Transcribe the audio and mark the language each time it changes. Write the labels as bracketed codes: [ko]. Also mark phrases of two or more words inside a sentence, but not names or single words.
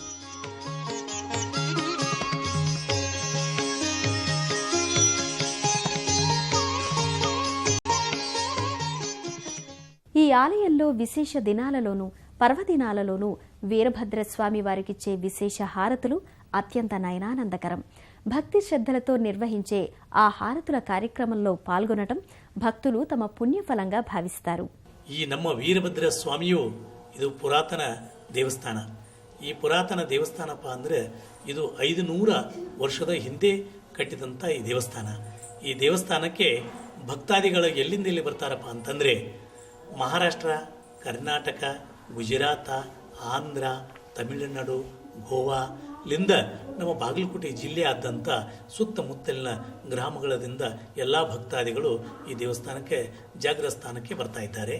[te] ఈ ఆలయంలో విశేష దినాలలోనూ పర్వదినాలలోనూ వీరభద్రస్వామి వారికిచ్చే విశేష హారతులు అత్యంత నయనానందకరం. భక్తి శ్రద్ధలతో నిర్వహించే ఆ హారతుల ಕಾರ್ಯಕ್ರమంలో పాల్గొనటం భక్తులు తమ పుణ్యఫలంగా ಭಾವಿಸ್ತಾರೆ. [kn] ಈ ನಮ್ಮ ವೀರಭದ್ರ ಸ್ವಾಮಿಯು ಇದು ಪುರಾತನ ದೇವಸ್ಥಾನ. ಈ ಪುರಾತನ ದೇವಸ್ಥಾನಪ್ಪ ಅಂದರೆ ಇದು 500 ವರ್ಷದ ಹಿಂದೆ ಕಟ್ಟಿದಂಥ ಈ ದೇವಸ್ಥಾನ. ಈ ದೇವಸ್ಥಾನಕ್ಕೆ ಭಕ್ತಾದಿಗಳು ಎಲ್ಲಿಂದ ಎಲ್ಲಿ ಬರ್ತಾರಪ್ಪ ಅಂತಂದರೆ ಮಹಾರಾಷ್ಟ್ರ, ಕರ್ನಾಟಕ, ಗುಜರಾತ, ಆಂಧ್ರ, ತಮಿಳುನಾಡು, ಗೋವಾಲಿಂದ ನಮ್ಮ ಬಾಗಲಕೋಟೆ ಜಿಲ್ಲೆಯಾದ್ಯಂತ ಸುತ್ತಮುತ್ತಲಿನ ಗ್ರಾಮಗಳಿಂದ ಎಲ್ಲ ಭಕ್ತಾದಿಗಳು ಈ ದೇವಸ್ಥಾನಕ್ಕೆ ಜಾಗೃತ ಸ್ಥಾನಕ್ಕೆ ಬರ್ತಾ ಇದ್ದಾರೆ.